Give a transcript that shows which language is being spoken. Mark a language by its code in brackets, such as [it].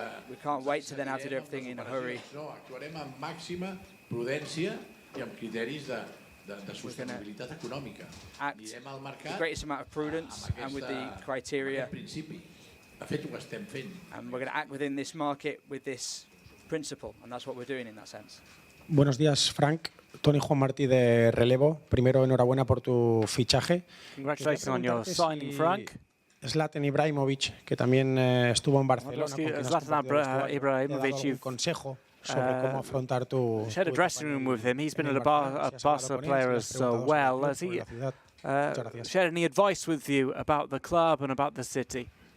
[en] We can't wait to then have to do everything in a hurry. [ca] No, actuarem amb màxima prudència i amb criteris de sostenibilitat econòmica. [en] Act with the greatest amount of prudence and with the criteria. [ca] De fet, ho estem fent. [en] And we're going to act within this market with this principle, and that's what we're doing in that sense. [es] Buenos días, Frank. Tony Juan Martí de Relevo. Primero, enhorabuena por tu fichaje. [en] Congratulations on your signing, Frank. [es] Zlatan Ibrahimovic, que también estuvo en Barcelona. Zlatan Ibrahimovic, un consejo sobre cómo afrontar tu... [en] shared a dressing room with him. He's been a Barca player as well. Has he shared any advice with you about the club and about the city?